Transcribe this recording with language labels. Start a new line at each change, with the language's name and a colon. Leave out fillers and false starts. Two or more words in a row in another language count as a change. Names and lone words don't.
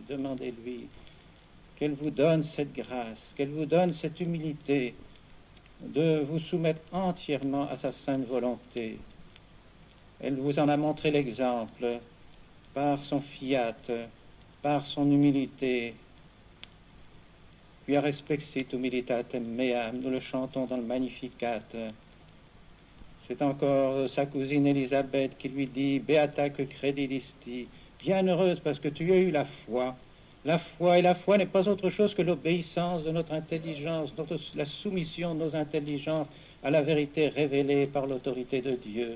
French: Demandez-lui qu'elle vous donne cette grâce, qu'elle vous donne cette humilité de vous soumettre entièrement à sa sainte volonté. Elle vous en a montré l'exemple par son fiat, par son humilité.
Latin: Quia respexit humilitatem meam,
French: nous le chantons dans le Magnificat. C'est encore sa cousine Élisabeth qui lui dit «
Latin: Beata que credidisti
French: » bienheureuse parce que tu as eu la foi. La foi, et la foi n'est pas autre chose que l'obéissance de notre intelligence, la soumission de nos intelligences à la vérité révélée par l'autorité de Dieu.